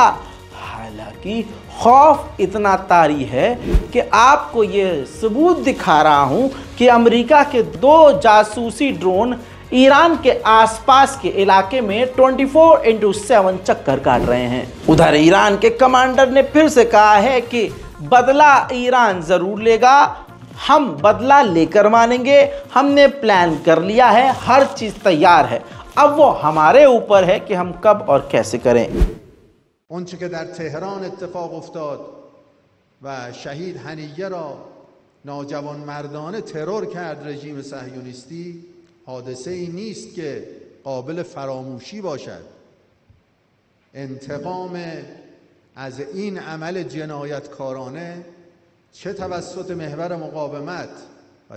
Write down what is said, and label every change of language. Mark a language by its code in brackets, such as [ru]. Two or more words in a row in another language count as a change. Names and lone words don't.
[hi] हालांकि खौफ इतना तारी है कि आपको ये सबूत दिखा रहा हूँ कि अमेरिका के 2 जासूसी ड्रोन ईरान के आसपास के इलाके में 24/7 चक्कर काट रहे हैं। उधर ईरान के कमांडर ने फिर से कहा है कि बदला ईरान ज़रूर लेगा, हम बदला लेकर मानेंगे, हमने प्लान कर लिया है, हर चीज़ तैयार है। अब वो हमारे ऊपर है कि हम कब और कैसे करें। [fa] اونچه که در تهران اتفاق افتاد و شهید هنیه را ناجوانمردانه ترور کرد رژیم صهیونیستی حادثه ای نیست که قابل فراموشی باشد. انتقام از این عمل جنایتکارانه چه توسط محور مقاومت و